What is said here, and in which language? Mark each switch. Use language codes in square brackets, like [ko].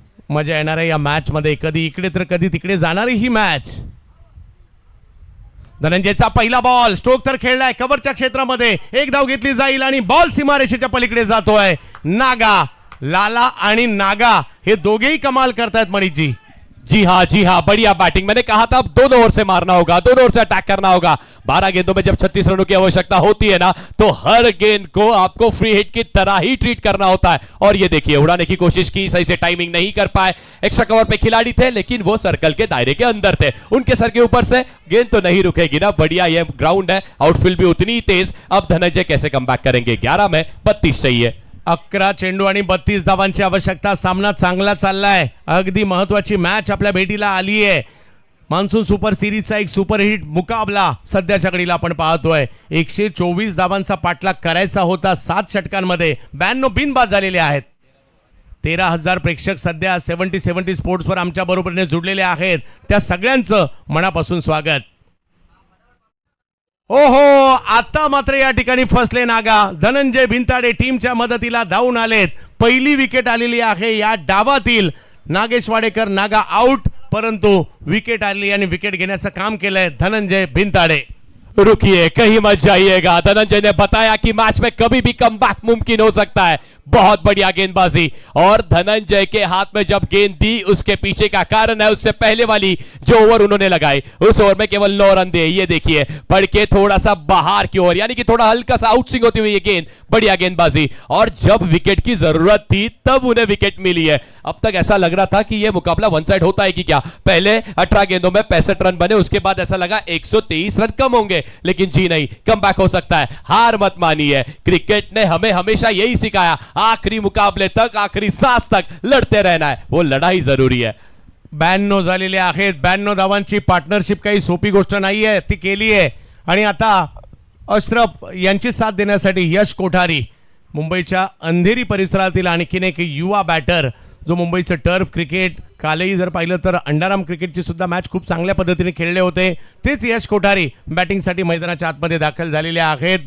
[mr] मजा येणार आहे या मॅच मध्ये. कधी इकडे तर कधी तिकडे जाणारी ही मॅच. धनंजयचा पहिला बॉल, स्ट्रोक तर खेळलाय कव्हरच्या क्षेत्रामध्ये. एक धाव घेतली जाईल आणि बॉल सीमारेषेच्या पलीकडे जातोय. नागा, लाला आणि नागा हे दोघेही कमाल करतायत मनीषजी. [hi] जी हाँ, बढ़िया बैटिंग. मैंने कहा था अब दोनों ओर से मारना होगा, दोनों ओर से अटैक करना होगा. 12 गेंदों में जब 36 रनों की आवश्यकता होती है ना, तो हर गेंद को आपको फ्री हिट की तरह ही ट्रीट करना होता है. और ये देखिए उड़ाने की कोशिश की, सही से टाइमिंग नहीं कर पाए. एक्स्ट्रा कवर पे खिलाड़ी थे, लेकिन वो सर्कल के दायरे के अंदर थे. उनके सर के ऊपर से गेंद तो नहीं रुकेगी ना. बढ़िया ये ग्राउंड है, आउटफील्ड भी उतनी ही तेज. अब धनंजय कैसे कमबैक करेंगे. 11 में 32 चाहिए. [mr] 11 चेंडू आणि 32 धावांची आवश्यकता. सामना चांगला चाललाय. अगदी महत्वाची मॅच आपल्या भेटीला आली आहे. मान्सून सुपर सिरीजचा एक सुपरहिट मुकाबला सध्याच्या घडीला आपण पाहतोय. 124 धावांचा पाठलाग करायचा होता 7 षटकांमध्ये. 92 बिनबाद झालेले आहेत. 13,000 प्रेक्षक सध्या 70 स्पोर्ट्सवर आमच्या बरोबरीने जुडलेले आहेत. त्या सगळ्यांचं मनापासून स्वागत. ओहो, आता मात्र या ठिकाणी फसले नागा. धनंजय भिंताडे टीमच्या मदतीला धावून आलेत. पहिली विकेट आलेली आहे या डावातील. नागेश वाडेकर नागा आउट, परंतु विकेट आली आणि विकेट घेण्याचं काम केलंय धनंजय भिंताडे. [hi] रुकिए, कहीं मत जाइएगा. धनंजय ने बताया कि मैच में कभी भी कमबैक मुमकिन हो सकता है. बहुत बढ़िया गेंदबाजी. और धनंजय के हाथ में जब गेंद दी, उसके पीछे का कारण है उससे पहले वाली जो ओवर उन्होंने लगाई, उस ओवर में केवल 9 रन दिए. ये देखिए, पढ़ के थोड़ा सा बाहर की ओर, यानी कि थोड़ा हल्का सा आउट स्विंग होती हुई ये गेंद. बढ़िया गेंदबाजी. और जब विकेट की जरूरत थी तब उन्हें विकेट मिली है. अब तक ऐसा लग रहा था कि यह मुकाबला वन साइड होता है कि क्या. पहले 18 गेंदों में 65 रन बने, उसके बाद ऐसा लगा 123 रन कम होंगे, लेकिन जी नहीं, कमबैक हो सकता है. हार मत मानिए. क्रिकेट ने हमें हमेशा यही सिखाया, आखिरी मुकाबले तक, आखिरी सांस तक लढते रहना है. वो लढाई जरूरी है. [mr] 92 झालेले आहेत. 92 धावांची पार्टनरशिप काही सोपी गोष्ट नाहीये, ती केली आहे. आणि आता अशरफ यांची साथ देण्यासाठी यश कोठारी, मुंबईच्या अंधेरी परिसरातील आणखीन एक युवा बॅटर, जो मुंबईचं टर्फ क्रिकेट, कालही जर पाहिलं तर अंडाराम क्रिकेटची सुद्धा मॅच खूप चांगल्या पद्धतीने खेळले होते, तेच यश कोठारी बॅटिंगसाठी मैदानाच्या आतमध्ये दाखल झालेले आहेत.